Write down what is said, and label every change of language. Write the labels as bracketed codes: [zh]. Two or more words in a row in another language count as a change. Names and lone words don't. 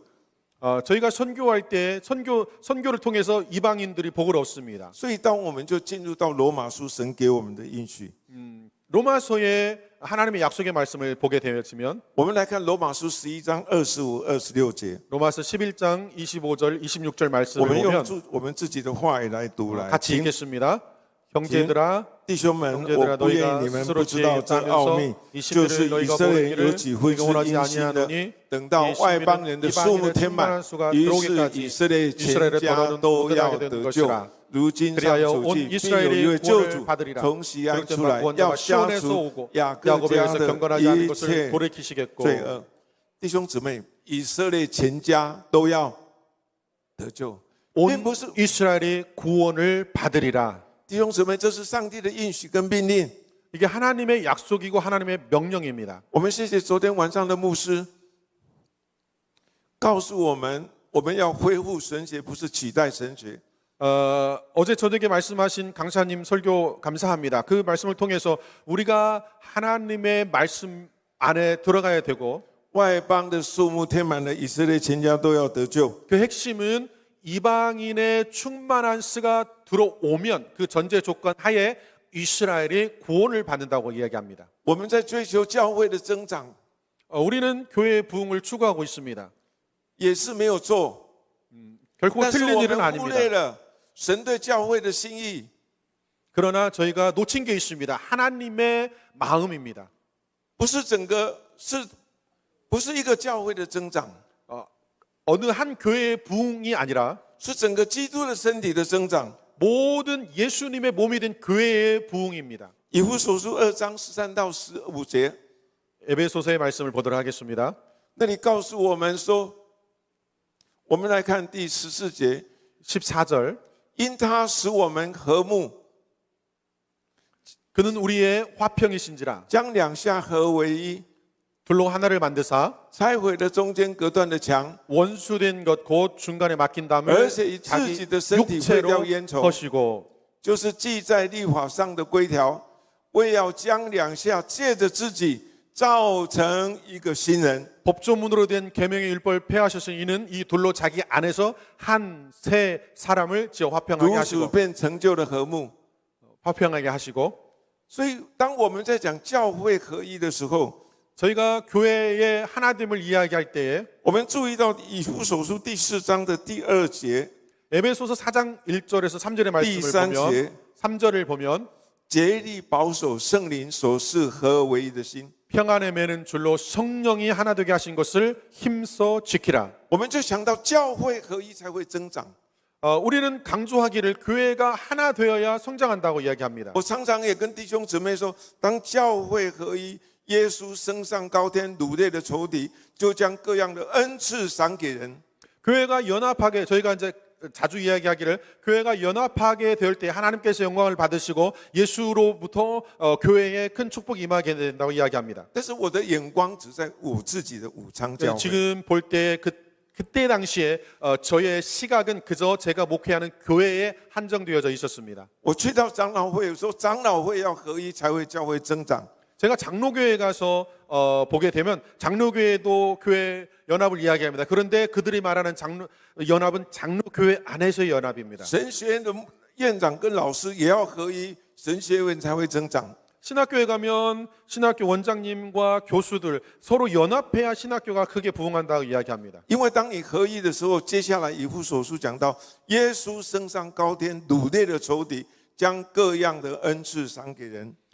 [ko] 저희가 선교할 때 선교를 통해서 이방인들이 복을 얻습니다. [zh] 所以当我们就进入到罗马书神给我们的应许。 [ko] 로마서의 하나님의 약속의 말씀을 보게 되면 [zh] 我们来看罗马书11章25、26节。 [ko] 로마서 11장 25절 26절 [zh] 我 [ko] 말씀을 [zh] 们 [ko] 보면 [zh] 用我们自己的话语来读来。 [ko] 같이 읽겠습니다. 형제들아 [zh] 弟兄们，我不愿意你们不知道这奥秘，就是以色列有几分是因心的。等到外邦人的数目填满，于是以色列全家都要得救。如今上主记，必有一位救主从西安出来，要消除雅各家的一切罪恶。弟兄姊妹，以色列全家都要得救，并不是 [ko] 이스라엘이 구원을 받으리라. [zh] 弟兄姊妹，这是上帝的应许跟命令。 [ko] 이게 하나님의 약속이고 하나님의 명령입니다. [zh] 我们谢谢昨天晚上的牧师告诉我们，我们要恢复神学，不是取代神学。 [ko] 어제 저녁에 말씀하신 강사님 설교 감사합니다. 그 말씀을 통해서 우리가 하나님의 말씀 안에 들어가야 되고 [zh] 外邦的数目填满了，以色列全家都要得救。 [ko] 그 핵심은 이방인의 충만한 수가 들어오면 그 전제 조건 하에 이스라엘이 구원을 받는다고 이야기합니다. [zh] 我们在追求教会的增长， [ko] 우리는 교회의 부흥을 추구하고 있습니다. [zh] 也是没有错。 [ko] 결코 [zh] 但是 [ko] 틀린 [zh] 我 [ko] 일은 [zh] 们忽略 [ko] 아닙니다. [zh] 了神对教会的心意。 [ko] 그러나 저희가 놓친 게 있습니다. 하나님의 마음입니다. [zh] 不是一个教会的增长， [ko] 어느 한 교회의 부흥이 아니라 [zh] 是整个基督的身体的增长。 [ko] 모든 예수님의 몸이 된 교회의 부흥입니다. [zh] 以弗所书2章13到15节， [ko] 에베소서의 말씀을 보도록 하겠습니다. [zh] 那里告诉我们说，我们来看第14节， [ko] 14절 [zh] 因他使我们和睦， [ko] 그는 우리의 화평이신지라 [zh] 将两下合为一， [ko] 둘로 하나를 만드사 [zh] 拆毁了中间隔断的墙， [ko] 원수된 것 곧 중간에 막힌 [zh] 而 [ko] 담을 [zh] 且以自 [ko] 자기 [zh] 己的身体废掉 [ko] 육체로 [zh] 冤仇， [ko] 거시고 [zh] 就是记在律法上的规条，为要将两下借着自己造成一个新人。 [ko] 법조문으로 된 계명의 율법을 폐하셨으니 이는 이 둘로 자기 안에서 한 새 사람을 지어 화평하게 [zh] 如此 [ko] 하시고 [zh] 便成就了和睦。 [ko] 화평하게 하시고 [zh] 所以，当我们在讲教会合一的时候， [ko] 저희가 교회의 하나됨을 이야기할 때에 [zh] 我们注意到以弗所书第4章的第2节、 [ko] 에베소서 4장 1절에서 3절의 [zh] 第 [ko] 말씀을 [zh] 3 [ko] 보면 [zh] 节， [ko] 3절을 보면 [zh] 竭力保守圣灵所示合而为一的心。 [ko] 평안에 매는 줄로 성령이 하나 되게 하신 것을 힘써 지키라. [zh] 我们就想到教会合一才会增长。 [ko] 우리는 강조하기를 교회가 하나 되어야 성장한다고 이야기합니다. [zh] 我常常也跟弟兄姊妹说，当教会合一，耶稣升上高天，掳掠的仇敌，就将各样的恩赐赏给人。 [ko] 교회가 연합하게 저희가 이제 자주 이야기하기를 교회가 연합하게 될 때 하나님께서 영광을 받으시고 예수로부터 교회에 큰 축복이 임하게 된다고 이야기합니다. [zh] 但是我的眼光只在我自己的武昌教会。 [ko] 지금 볼 때 그때 당시에 저의 시각은 그저 제가 목회하는 교회에 한정되어져 있었습니다. [zh] 我去到长老会，说长老会要合一才会教会增长。 [ko] 제가 장로교회 가서 보게 되면 장로교회도 교회 연합을 이야기합니다. 그런데 그들이 말하는 연합은 장로교회 안에서의 연합입니다. [zh] 神学院的院长跟老师也要合一，神学院才会增长。 [ko] 신학교에 가면 신학교 원장님과 교수들 서로 연합해야 신학교가 크게 부흥한다고 이야기합니다. [zh] 因为当你合一的时候，接下来以弗所书讲到，耶稣升上高天，掳掠了仇敌，将各样的恩赐赏给人。